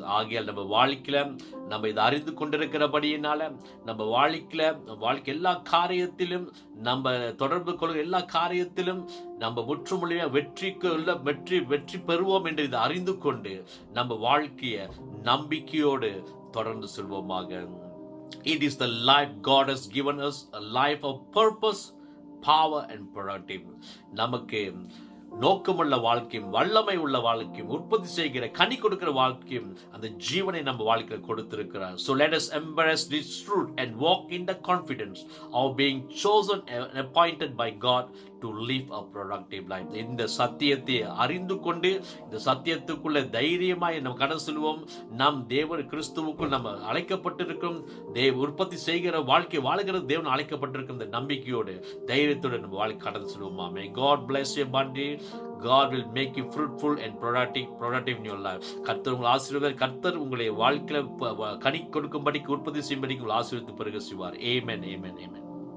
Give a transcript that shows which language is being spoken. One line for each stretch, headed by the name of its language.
Tamil: ஆகையால் நம்ம வாழ்க்கையில நம்ம இதை அறிந்து கொண்டிருக்கிறபடியினால நம்ம வாழ்க்கை எல்லா காரியத்திலும் நம்ம தொடர்பு கொள்கிற எல்லா காரியத்திலும் நம்ம முற்றுமுழுமையாக வெற்றி பெறுவோம் என்று இதை அறிந்து கொண்டு நம்ம வாழ்க்கையை நம்பிக்கையோடு தொடர்ந்து செல்வோமாக.
English: It is the life God has given us, a life of purpose, power and productive.
Tamil: நமக்கு நோக்கமுள்ள வாழ்க்கையும் வல்லமை உள்ள வாழ்க்கையும் உற்பத்தி செய்கிற கனி கொடுக்கிற வாழ்க்கையும் அந்த ஜீவனை நம்ம வாழ்க்கையில் கொடுத்திருக்கிறார்.
English: So let us embrace this truth and walk in the confidence of being chosen and appointed by God to live a productive life.
Tamil: இந்த சத்தியத்தை அறிந்து கொண்டு இந்த சத்தியத்துக்குள்ள தைரியமாய் நம்ம கடந்து செல்வோம். நம் தேவன் கிறிஸ்துவுக்குள் நம்ம அழைக்கப்பட்டிருக்கும் உற்பத்தி செய்கிற வாழ்க்கை வாழுகிற தேவன் அழைக்கப்பட்டிருக்கும் இந்த நம்பிக்கையோடு தைரியத்தோடு நம்ம வாழ்க்கை கடந்து செல்வோம்.
English: May God bless you abundantly. God will make you fruitful and productive in your life.
Tamil: கர்த்தர் உங்களை ஆசீர்வதிப்பார். கர்த்தர் உங்களை வாழ்க்கையில கனி கொடுக்கும்படிக்கு உற்பத்தி செய்யும்படிக்கு உங்களை ஆசீர்வதித்து பெருக செய்வார். Amen, amen, amen.